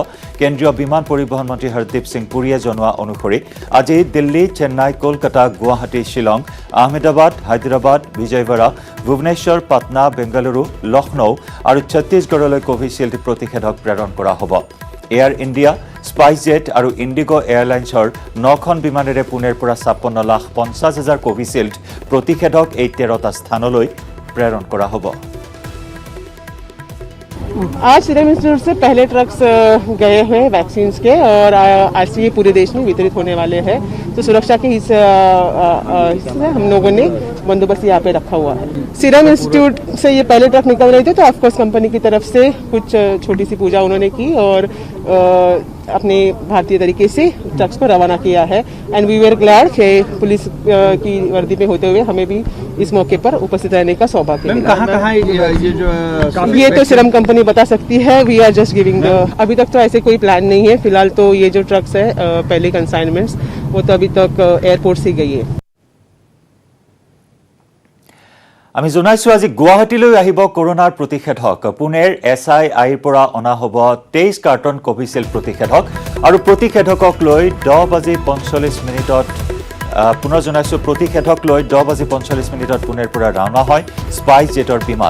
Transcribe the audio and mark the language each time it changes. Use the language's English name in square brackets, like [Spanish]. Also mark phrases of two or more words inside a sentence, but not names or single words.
[Assamese] কেন্দ্ৰীয় বিমান পৰিবহণ মন্ত্ৰী হৰদীপ সিং পুৰীয়ে জনোৱা অনুসৰি আজি দিল্লী, চেন্নাই, কলকাতা, গুৱাহাটী, শ্বিলং, আহমেদাবাদ, হায়দৰাবাদ, বিজয়ৱাড়া, ভুৱনেশ্বৰ, পাটনা, বেংগালুৰু, লক্ষ্ণৌ আৰু ছত্তীশগড়লৈ কোভিচিল্ড প্ৰতিষেধক প্ৰেৰণ কৰা হ'ব। এয়াৰ ইণ্ডিয়া, স্পাইচ জেট আৰু ইণ্ডিগো এয়াৰলাইন্সৰ 9খন বিমানেৰে পুনেৰ পৰা 56,50,000 কোভিচিল্ড প্ৰতিষেধক এই 13টা স্থানলৈ প্ৰেৰণ কৰা হ'ব। [Hindi] आज सीरम इंस्टीट्यूट से पहले ट्रक्स गए हैं वैक्सीन के और आज से ये पूरे देश में वितरित होने वाले हैं। तो सुरक्षा के हिस्से हम लोगों ने बंदोबस्त यहाँ पे रखा हुआ है। सीरम इंस्टीट्यूट से ये पहले ट्रक निकल रहे थे तो ऑफकोर्स कंपनी की तरफ से कुछ छोटी सी पूजा उन्होंने की और अपने भारतीय तरीके से ट्रक्स को रवाना किया है। [English] And we were glad [Hindi] कि पुलिस की वर्दी में होते हुए हमें भी इस मौके पर उपस्थित रहने का सौभाग्य मिला। कहाँ ये जो ये तो सीरम कंपनी बता सकती है। [English] We are just giving the, [Hindi] अभी तक तो ऐसे कोई प्लान नहीं है। फिलहाल तो ये जो ट्रक्स है पहले कंसाइनमेंट्स वो तो अभी तक एयरपोर्ट से गई है। [Assamese] আমি জনাইছো আজি গুৱাহাটীলৈ আহিব কৰোনাৰ প্ৰতিষেধক। পুনেৰ SIIৰ পৰা অনা হ'ব 23 কাৰ্টন কোভিচিল্ড প্ৰতিষেধক আৰু প্ৰতিষেধকক লৈ 10:45 পুনৰ জনাইছো প্ৰতিষেধক লৈ 10:45 পুনেৰ পৰা ৰাওনা হয় স্পাইচ জেটৰ বিমান।